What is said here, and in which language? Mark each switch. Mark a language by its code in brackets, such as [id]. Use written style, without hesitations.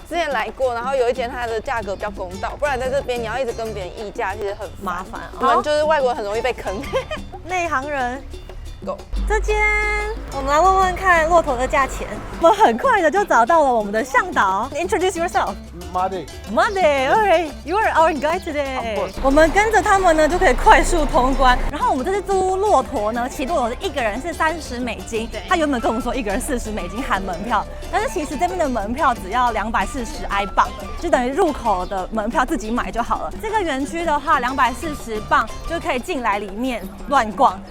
[zh] 之前来过，然后有一间它的价格比较公道，不然在这边你要一直跟别人议价，其实很麻烦。我们就是外国人很容易被坑。内行人。 [en] Go。 [zh] 这间，我们来问问看骆驼的价钱。我们很快的就找到了我们的向导。 [en] Introduce yourself. Madi. Alright, you are our guide today. [zh] 我们跟着他们呢，就可以快速通关。然后我们这次租骆驼呢，骑骆驼是一个人是30美金。他原本跟我们说一个人40美金含门票，但是其实这边的门票只要240埃镑，就等于入口的门票自己买就好了。这个园区的话，240镑就可以进来里面乱逛。